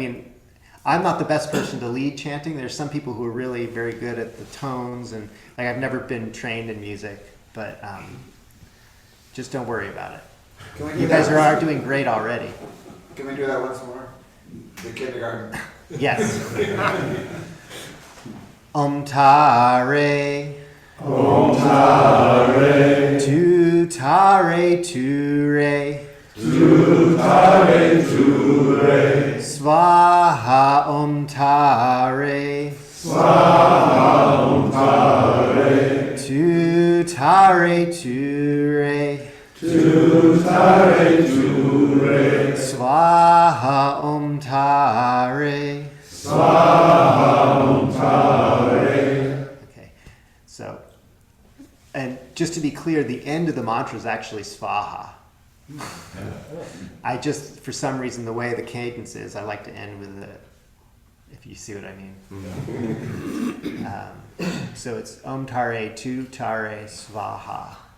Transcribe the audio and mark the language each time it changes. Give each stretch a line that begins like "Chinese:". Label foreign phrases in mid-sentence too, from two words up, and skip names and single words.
English: I'm not the best person to lead chanting. There's some people who are really very good at the tones, and I've never been trained in music, but just don't worry about it. You guys are doing great already. Can we do that once more? The kindergarten. Yes.
Sanskrit: ॐ तारे. ॐ तारे. तु तारे तु रे. तु तारे तु रे. स्वाहा ॐ तारे. स्वाहा ॐ तारे. तु तारे तु रे. तु तारे तु रे. स्वाहा ॐ तारे. स्वाहा ॐ तारे.
English: Okay, so, and just to be clear, the end of the mantra is actually Svaha. I just, for some reason, the way the cadence is, I like to end with it, if you see what I mean. So it's
Sanskrit: ॐ तारे, तु तारे, स्वाहा.